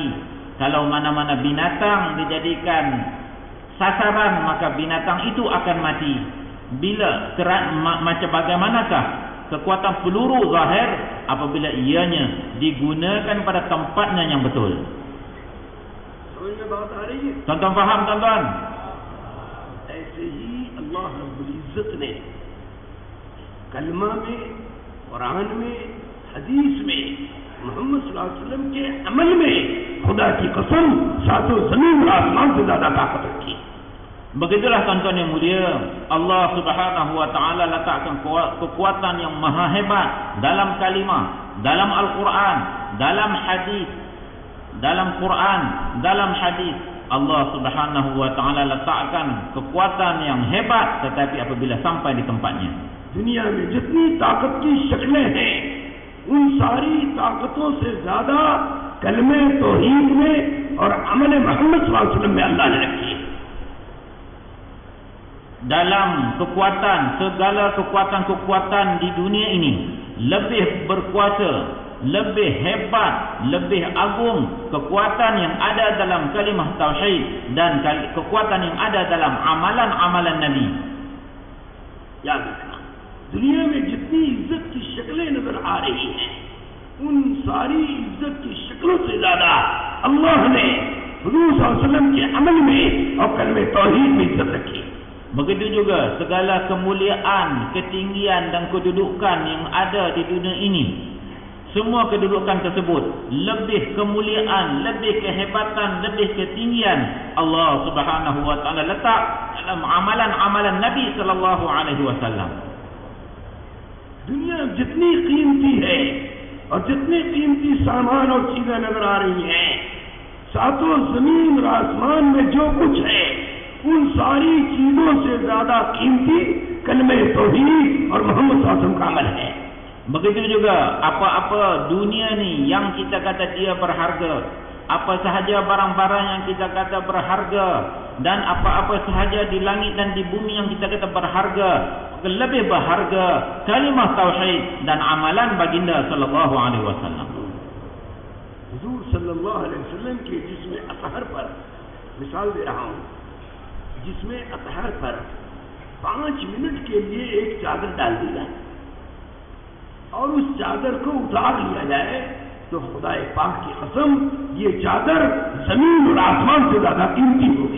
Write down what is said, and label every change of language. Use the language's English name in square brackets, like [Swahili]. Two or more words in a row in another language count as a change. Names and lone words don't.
[Malay] Kalau mana-mana binatang dijadikan sasaran, maka binatang itu akan mati. Bila macam bagaimanakah kekuatan peluru zahir? Apabila ianya digunakan pada tempatnya yang betul. Tuan-tuan faham tuan-tuan? [Hindi] ऐसे ही अल्लाह रब्बुल इज्जत ने कलमा में, कुरान में, हदीस में, मोहम्मद [Arabic] صلى الله عليه وسلم [Hindi] के अमल में खुदा की कसम सातों जमीन और आसमान से ज्यादा ताकत रखी। [Malay] Begitulah tuan-tuan yang mulia, [Arabic] الله سبحانه و تعالى [Malay] letakkan kekuatan yang maha hebat dalam kalimah, dalam Al-Quran, dalam hadis, dalam Quran, dalam hadis. [Arabic] الله سبحانه و تعالى [Malay] letakkan kekuatan yang hebat, tetapi apabila sampai di tempatnya. [Hindi] दुनिया में जितनी ताकत की शक्लें हैं, उन सारी ताकतों से ज्यादा कलमे तौहीद में और अमल मोहम्मद [Arabic] صلى الله عليه وسلم [Hindi] में अल्लाह ने रखी। [Malay] Dalam kekuatan, segala kekuatan-kekuatan di dunia ini lebih berkuasa, lebih hebat, lebih agung kekuatan yang ada dalam kalimah tauhid dan kekuatan yang ada dalam amalan-amalan Nabi. [Hindi] याद रखना, दुनिया में जितनी इज्जत की शक्लें नजर आ रही हैं, उन सारी इज्जत की शक्लों से ज्यादा अल्लाह ने हुजूर [Arabic] صلى الله عليه وسلم [Hindi] के अमल में और कलमे तौहीद में इज्जत रखी। [Malay] Begitu juga segala kemuliaan, ketinggian dan kedudukan yang ada di dunia ini, semua kedudukan tersebut, lebih kemuliaan, lebih kehebatan, lebih ketinggian [Arabic] الله سبحانه و تعالى [Malay] letak dalam amalan-amalan Nabi [Arabic] صلى الله عليه وسلم. [Hindi] दुनिया जितनी कीमती है और जितनी कीमती सामान और चीजें नजर आ रही हैं, सातों जमीन और आसमान में जो कुछ है, उन सारी चीजों से ज्यादा कीमती कलमे तौहीद और मोहम्मद [Arabic] صلى الله عليه وسلم [Hindi] का अमल है। [Malay] Begitu juga apa-apa dunia ni yang kita kata dia berharga, apa sahaja barang-barang yang kita kata berharga, dan apa-apa sahaja di langit dan di bumi yang kita kata berharga, lebih berharga kalimah tauhid dan amalan baginda [Arabic] صلى الله عليه وسلم. [Hindi] हुजूर [Arabic] صلى الله عليه وسلم [Hindi] के जिस्म अतहर पर मिसाल दे रहा हूं, जिसमें अतहर पर 5 मिनट के लिए एक चादर डाल दी जाए और उस चादर को उतार लिया जाए तो खुदाए पाक की कसम ये चादर जमीन और आसमान से ज्यादा कीमती होगी।